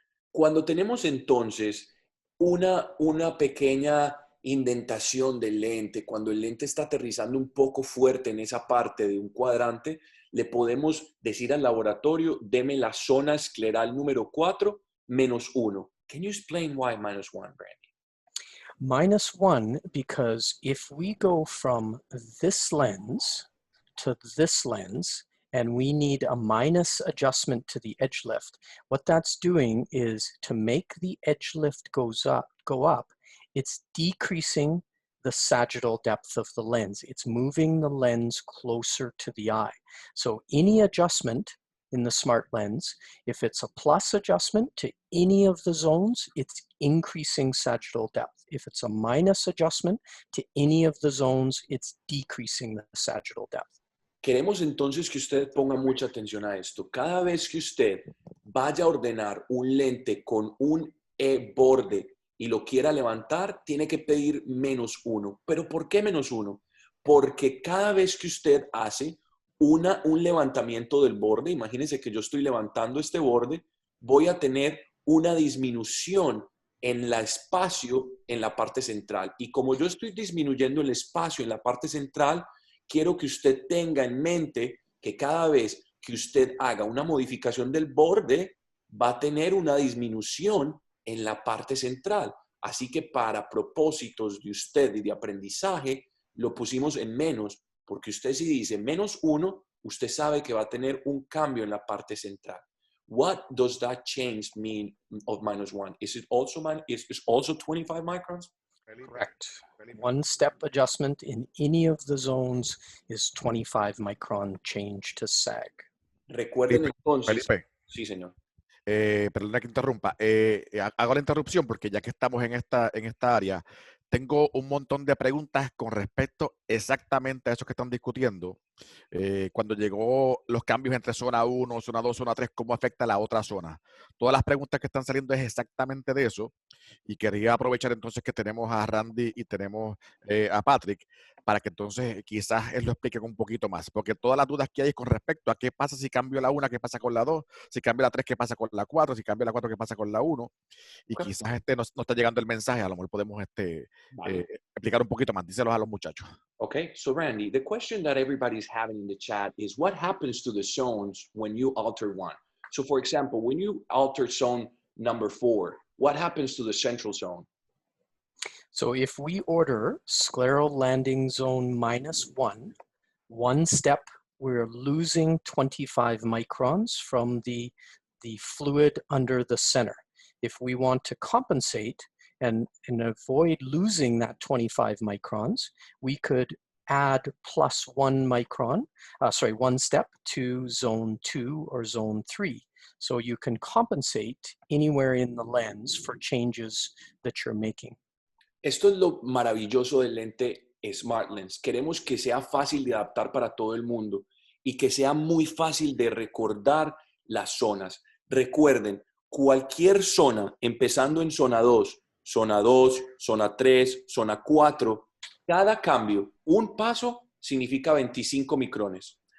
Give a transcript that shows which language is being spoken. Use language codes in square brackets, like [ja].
[es] Cuando tenemos entonces una pequeña indentación del lente, cuando el lente está aterrizando un poco fuerte en esa parte de un cuadrante, le podemos decir al laboratorio, deme la zona escleral número 4, -1. [en] Can you explain why -1, Brandy? -1 because if we go from this lens to this lens, and we need a minus adjustment to the edge lift, what that's doing is to make the edge lift go up, it's decreasing the sagittal depth of the lens. It's moving the lens closer to the eye. So any adjustment in the smart lens, if it's a plus adjustment to any of the zones, it's increasing sagittal depth. If it's a minus adjustment to any of the zones, it's decreasing the sagittal depth. [es] Queremos entonces que usted ponga mucha atención a esto. Cada vez que usted vaya a ordenar un lente con un borde y lo quiera levantar, tiene que pedir -1. ¿Pero por qué -1? Porque cada vez que usted hace un levantamiento del borde, imagínense que yo estoy levantando este borde, voy a tener una disminución en el espacio en la parte central. Y como yo estoy disminuyendo el espacio en la parte central, quiero que usted tenga en mente que cada vez que usted haga una modificación del borde, va a tener una disminución en la parte central. Así que para propósitos de usted y de aprendizaje, lo pusimos en menos, porque usted si dice -1, usted sabe que va a tener un cambio en la parte central. [en] What does that change mean of -1? Is it also, is also 25 microns? Correct. One step adjustment in any of the zones is 25 micron change to sag. [es] Recuerden entonces... Felipe. Sí, señor. Perdona que interrumpa. Hago la interrupción porque ya que estamos en esta área, tengo un montón de preguntas con respecto exactamente a eso que están discutiendo. Cuando llegó los cambios entre zona 1, zona 2, zona 3, ¿cómo afecta a la otra zona? Todas las preguntas que están saliendo es exactamente de eso. Y quería aprovechar entonces que tenemos a Randy y tenemos a Patrick para que entonces quizás él lo explique un poquito más. Porque todas las dudas que hay con respecto a qué pasa si cambio la 1, qué pasa con la 2, si cambio la 3, qué pasa con la 4, si cambio la 4, qué pasa con la 1. Y quizás no está llegando el mensaje, a lo mejor podemos explicar un poquito más. Díselos a los muchachos. [en] Okay, so Randy, the question that everybody's having in the chat is what happens to the zones when you alter one? So for example, when you alter zone number 4, what happens to the central zone? So if we order scleral landing zone -1, one step, we're losing 25 microns from the the fluid under the center. If we want to compensate and avoid losing that 25 microns, we could add plus 1 micron, one step to zone 2 or zone 3. So you can compensate anywhere in the lens for changes that you're making. [es] Esto es lo maravilloso del lente Smart Lens. Queremos que sea fácil de adaptar para todo el mundo y que sea muy fácil de recordar las zonas. Recuerden, cualquier zona, empezando en zona 2, zona 3, zona 4, cada cambio, un paso, significa 25 micrones.